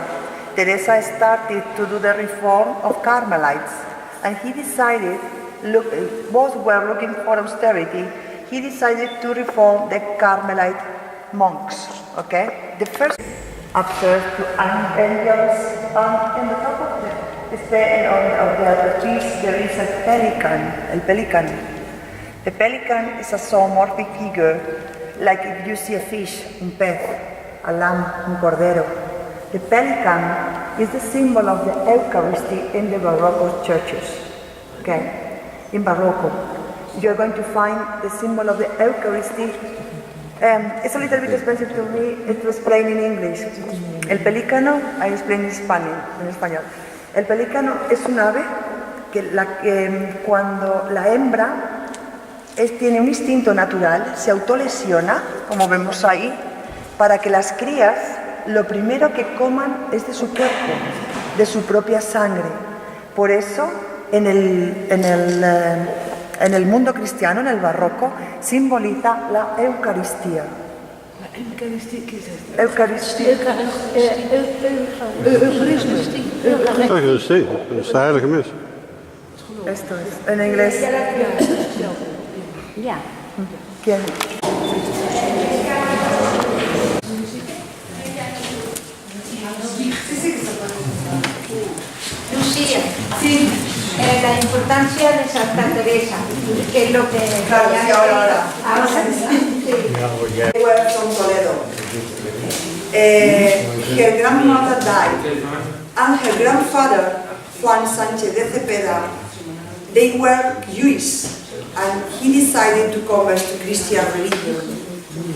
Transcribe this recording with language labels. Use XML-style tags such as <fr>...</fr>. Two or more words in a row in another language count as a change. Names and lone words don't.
<en>Teresa started to do the reform of Carmelites, and he decided, both were looking for austerity, he decided to reform the Carmelite monks, okay? The first upstairs to angels, and in the top of the piece there is a pelican,</en> <es>el pelican.</es> <en>The pelican is a zoomorphic figure, like if you see a fish,</en> <es>un pez,</es> <en>a lamb,</en> <es>un cordero.</es> <en>The pelican is the symbol of the Eucharisty in the Baroque churches. Okay, in Baroque, you're going to find the symbol of the Eucharisty. It's a little bit expensive to me to explain in English.</en> <es>El pelícano,</es> <en>I explain in Spanish,</en> <es>en español. El pelícano es un ave que cuando la hembra tiene un instinto natural, se autolesiona, como vemos ahí, para que las crías lo primero que coman es de su cuerpo, de su propia sangre. Por eso, en el mundo cristiano, en el barroco, simboliza la Eucaristía. ¿La Eucaristía qué es esto? Eucaristía.</es> <nl>Eucharistie, dat is de heilige mis.</nl> <es>Esto es, en inglés.</es> <nl>Ja.</nl> <es>¿Quién? Lucía, sí. La importancia de Santa Teresa, que es lo que... Claro, sí, ahora. Sí.</es> <en>They were from Toledo. Her grandmother died, and her grandfather, Juan Sánchez de Cepeda, they were Jewish, and he decided to convert to Christian religion.</en>